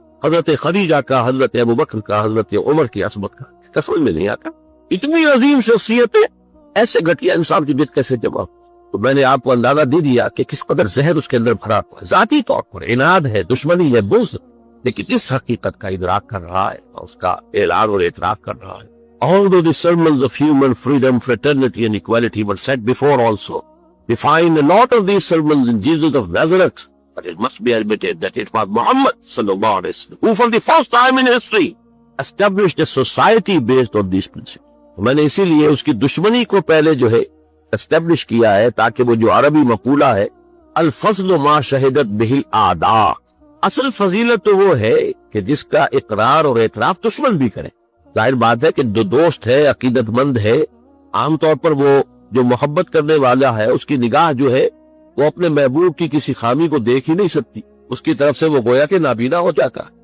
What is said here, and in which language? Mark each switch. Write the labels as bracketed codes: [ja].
[ur] حضرت خدیجہ کا، حضرت ابو بکر کا، حضرت عمر کی عظمت کا سمجھ میں نہیں آتا. اتنی عظیم شخصیتیں ایسے گھٹیا انسان کی بیت کیسے جمع ہو؟ تو میں نے آپ کو اندازہ دے دیا کہ کس قدر زہر اس کے اندر بھرا ہوا ہے. ذاتی طور پر عناد ہے، دشمنی ہے، بغض، لیکن اس حقیقت کا ادراک کر رہا ہے اور اس کا اعلان اور اعتراف کر رہا ہے. [en] Although the sermons of human freedom, fraternity and equality were said before also, we find a lot of these sermons in Jesus of Nazareth, but it must be admitted that it was Muhammad sallallahu alaihi wasallam who for the first time in history established a society based on these principles. [ur] میں نے اسی لیے اس کی دشمنی کو پہلے جو ہے اسٹیبلش کیا ہے تاکہ وہ جو عربی مقولہ ہے [ar] الفضل ما شہدت بہ الاعداء، [ur] اصل فضیلت تو وہ ہے کہ جس کا اقرار اور اعتراف دشمن بھی کرے. ظاہر بات ہے کہ جو دوست ہے، عقیدت مند ہے، عام طور پر وہ جو محبت کرنے والا ہے اس کی نگاہ جو ہے وہ اپنے محبوب کی کسی خامی کو دیکھ ہی نہیں سکتی، اس کی طرف سے وہ گویا کہ نابینا ہو جاتا.